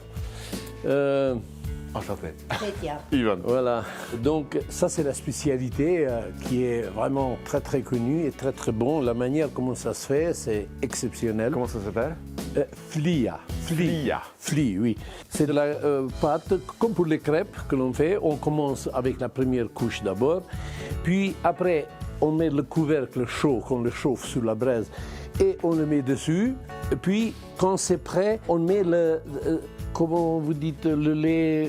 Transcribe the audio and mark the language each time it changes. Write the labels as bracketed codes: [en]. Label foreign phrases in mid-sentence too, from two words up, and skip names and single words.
[fr] Enchanté. Fetia. Ivan. Voilà, donc ça c'est la spécialité qui est vraiment très très connue et très très bon. La manière comment ça se fait, c'est exceptionnel. Comment ça s'appelle? Flia. Flia. Fli, oui. C'est de la pâte, comme pour les crêpes que l'on fait. On commence avec la première couche d'abord, puis après on met le couvercle chaud qu'on le chauffe sur la braise. Et on le met dessus, et puis quand c'est prêt, on met comment vous dites, le lait...